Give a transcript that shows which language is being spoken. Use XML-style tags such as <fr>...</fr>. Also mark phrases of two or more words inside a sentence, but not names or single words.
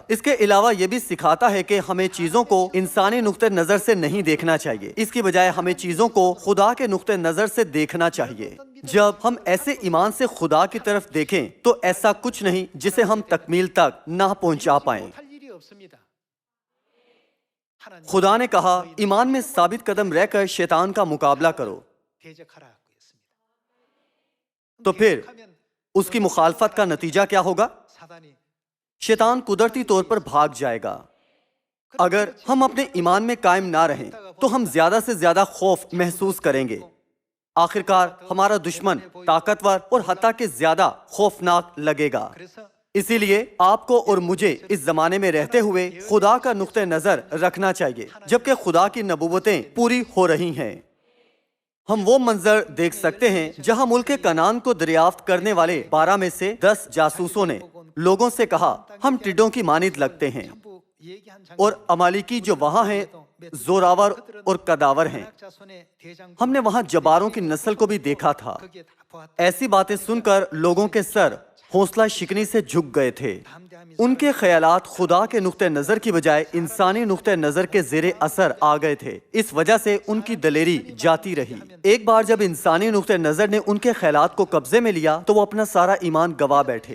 <ur>اس کے علاوہ یہ بھی سکھاتا ہے کہ ہمیں چیزوں کو انسانی نکتہ نظر سے نہیں دیکھنا چاہیے، اس کی بجائے ہمیں چیزوں کو خدا کے نکتہ نظر سے دیکھنا چاہیے. جب ہم ایسے ایمان سے خدا کی طرف دیکھیں تو ایسا کچھ نہیں جسے ہم تکمیل تک نہ پہنچا پائیں.</ur> <ko>할 일이 없습니다. 하나님</ko> <ur>خدا نے کہا، ایمان میں ثابت قدم رہ کر شیطان کا مقابلہ کرو.</ur> <ko>대적하라고 했습니다.</ko> <ur>تو پھر</ur> <ko>하면</ko> <ur>اس کی مخالفت کا نتیجہ کیا ہوگا?</ur> <ko>사단이</ko> <ur>شیطان قدرتی طور پر بھاگ جائے گا۔ اگر ہم اپنے ایمان میں قائم نہ رہیں تو ہم زیادہ سے زیادہ خوف محسوس کریں گے. آخرکار ہمارا دشمن طاقتور اور حتیٰ کہ زیادہ خوفناک لگے گا.</ur> <ko>그래서</ko> <ur>اسی لیے آپ کو اور مجھے اس زمانے میں رہتے ہوئے خدا کا نکتہ نظر رکھنا چاہیے، جبکہ خدا کی نبوتیں پوری ہو رہی ہیں. ہم وہ منظر دیکھ سکتے ہیں جہاں ملک کنعان کو دریافت کرنے والے 12 میں سے 10 جاسوسوں نے لوگوں سے کہا، ہم ٹڈوں کی مانند لگتے ہیں,</ur> <ko>전부 얘기한 장면.</ko> <ur>اور عمالیقی جو وہاں ہیں زور آور اور قد آور ہیں.</ur> <ko>자손의 대장부</ko> <ur>ہم نے وہاں جباروں کی نسل کو بھی دیکھا تھا.</ur> <ko>거기에 다 보았다.</ko> <ur>ایسی باتیں سن کر لوگوں کے سر حوصلہ شکنی سے جھک گئے تھے. ان کے خیالات خدا کے نکتہ نظر کی بجائے انسانی نکتہ نظر کے زیر اثر آ گئے تھے. اس وجہ سے ان کی دلیری جاتی رہی۔ ایک بار جب انسانی نکتہ نظر نے ان کے خیالات کو قبضے میں لیا تو وہ اپنا سارا ایمان گنوا بیٹھے.</ur>